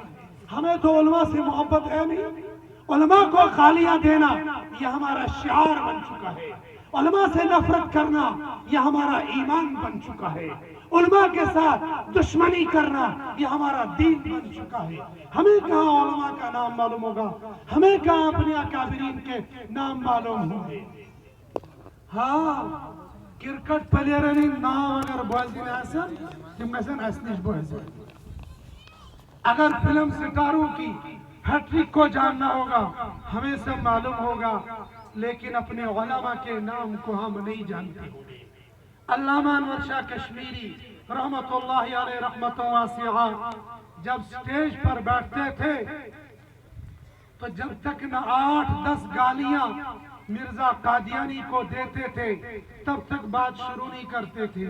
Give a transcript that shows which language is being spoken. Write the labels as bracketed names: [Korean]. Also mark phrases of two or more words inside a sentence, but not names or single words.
[Urdu] ہمیں تو علماء سے محبت ہے نہیں، علماء کو خالیاں دینا یہ ہمارا شعار بن چکا ہے، علماء سے نفرت کرنا یہ ہمارا ایمان بن چکا ہے، علماء کے ساتھ دشمنی کرنا یہ ہمارا دین بن چکا ہے. ہمیں کہاں علماء کا نام معلوم ہوگا، ہمیں کہاں اپنے اکابرین کے نام معلوم ہوں گے. [Kashmiri] ہاں، کرکٹ پلیئرن نام اگر بوزن آسن تم گژھن اس نش بوزن. [Urdu] اگر فلم ستاروں کی ہیٹرک کو جاننا ہوگا ہمیں سب معلوم ہوگا، لیکن اپنے علماء کے نام کو ہم نہیں جانتے ہوں گے۔ علامہ انور شاہ کشمیری [Arabic] رحمت اللہ علیہ رحمت واسعہ [Urdu] جب سٹیج پر بیٹھتے تھے تو جب تک نہ 8-10 گالیاں مرزا قادیانی کو دیتے تھے تب تک بات شروع نہیں کرتے تھے۔